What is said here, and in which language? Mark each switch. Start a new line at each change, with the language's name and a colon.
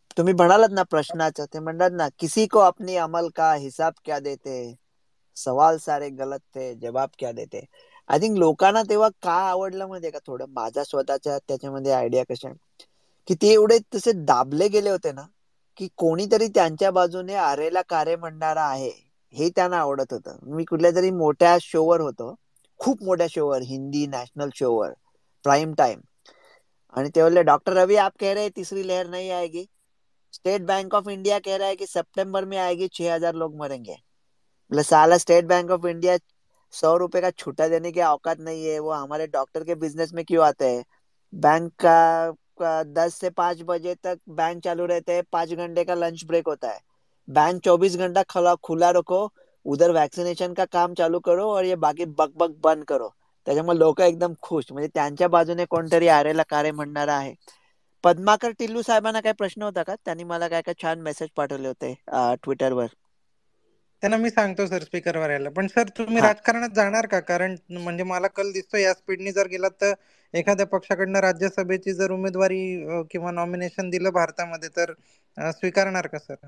Marathi: तुम्ही म्हणालात ना प्रश्नाचं, ते म्हणतात ना,
Hindi: किसी को अपनी अमल का हिसाब क्या देते, सवाल सारे गलत थे, जवाब क्या देते.
English: I think
Marathi: लोकांना तेव्हा का आवडलं माहितीये का, थोडं माझ्या स्वतःच्या त्याच्यामध्ये आयडिया कशा आहे की ते एवढे तसे दाबले गेले होते ना, की कोणीतरी त्यांच्या बाजूने अरेला कारे म्हणणारा आहे हे त्यांना आवडत होतं. मी कुठल्या तरी मोठ्या शोवर होतो, खूप मोठ्या शोवर, हिंदी नॅशनल शोवर, प्राइम टाइम, आणि ते बोलले,
Hindi: डॉक्टर रवि आप कह रहे हैं तीसरी लहर नहीं आएगी, स्टेट बैंक ऑफ इंडिया कह रहा है कि सितंबर में आएगी, 6000 लोग मरेंगे. मतलब साला स्टेट बैंक ऑफ इंडिया 100 रुपए का छूटा देने की औकात नहीं है, वो हमारे डॉक्टर के बिजनेस में क्यों आते हैं. बैंक का 10 से 5 बजे तक बैंक चालू रहते हैं, 5 घंटे का लंच ब्रेक होता है. बैंक 24 घंटा खुला रखो, उधर वॅक्सिनेशन का काम चालू करो और ये बाकी बकबक बंद करो.
Marathi: त्याच्यामुळे लोक एकदम खुश, म्हणजे त्यांच्या बाजूने कोणतरी आरेला कारे म्हणणारा आहे. पद्माकर टिल्लू साहेबांना काय प्रश्न होता का? त्यांनी मला काय काय छान मेसेज पाठवले होते ट्विटरवर. त्यांना मी सांगतो सर स्पीकरवर यायला. पण सर, तुम्ही हा, राजकारणात जाणार का? कारण म्हणजे मला कल दिसतो या स्पीडनी जर गेलात तर एखाद्या पक्षाकडनं राज्यसभेची जर उमेदवारी किंवा नॉमिनेशन दिलं भारतामध्ये तर स्वीकारणार का सर?